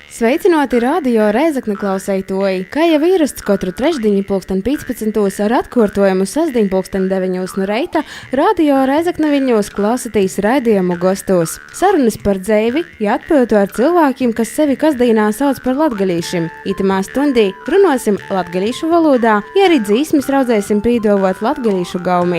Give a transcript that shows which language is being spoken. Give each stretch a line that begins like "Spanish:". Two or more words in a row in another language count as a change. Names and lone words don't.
Latgalian: Sveicinoti radio Rēzekne klausētoji, kā jau ierasts katru trešdiņu 15. ar atkārtojumu sestdiņu 9. no reita, radio Rēzekne Viļņos klausatīs raidījumu Gostos. Sarunas par dzeivi, jāatpildu ar cilvēkiem, kas sevi kasdīnā sauc par latgalīšiem. Itamā stundī runosim latgalīšu valodā, ja arī dzīsmis raudzēsim pīdovot latgalīšu gaumī.